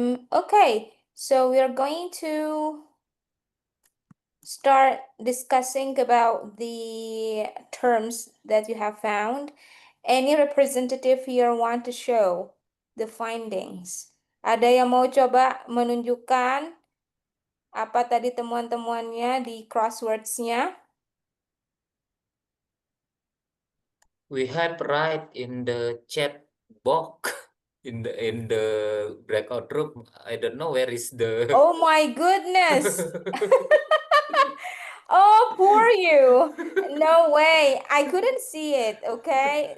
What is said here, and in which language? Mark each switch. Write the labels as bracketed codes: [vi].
[en] Okay, so we are going to start discussing about the terms that you have found. Any representative here want to show the findings? [id] Ada yang mau coba menunjukkan apa tadi temuan-temuannya di crosswords-nya? [en] We have write in the chat box in the breakout room. I don't know where is the. Oh my goodness. Oh, poor you. No way. I couldn't see it, okay?